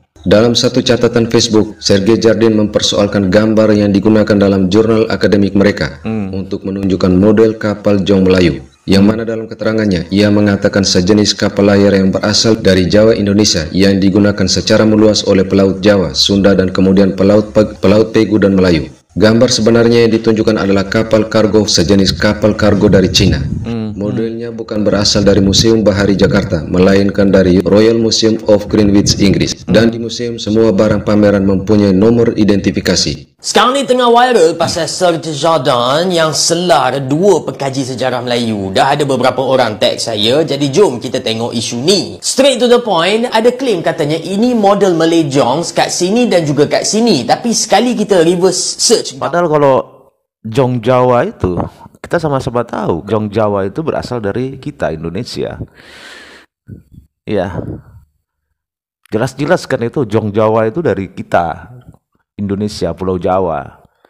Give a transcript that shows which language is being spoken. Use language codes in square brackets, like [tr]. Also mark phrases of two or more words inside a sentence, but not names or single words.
[id] Dalam satu catatan Facebook, Serge Jardin mempersoalkan gambar yang digunakan dalam jurnal akademik mereka untuk menunjukkan model kapal Jong Melayu, yang mana dalam keterangannya ia mengatakan sejenis kapal layar yang berasal dari Jawa Indonesia yang digunakan secara meluas oleh pelaut Jawa, Sunda, dan kemudian pelaut Pegu dan Melayu. Gambar sebenarnya yang ditunjukkan adalah kapal kargo sejenis kapal kargo dari Cina. Modelnya bukan berasal dari Museum Bahari Jakarta, melainkan dari Royal Museum of Greenwich, Inggris. Dan di museum semua barang pameran mempunyai nomor identifikasi. [ms] Sekarang ni tengah viral pasal Serge Jardin yang selar dua pekaji sejarah Melayu. Dah ada beberapa orang tag saya, jadi jom kita tengok isu ni. [en] Straight to the point, [ms] ada claim katanya ini model [en] Malay Jongs [ms] kat sini dan juga kat sini. Tapi sekali kita [en] reverse search. [id] Padahal kalau Jong Jawa itu, kita sama-sama tahu Jong Jawa itu berasal dari kita, Indonesia. Ya, jelas-jelas kan itu Jong Jawa itu dari kita, Indonesia, Pulau Jawa.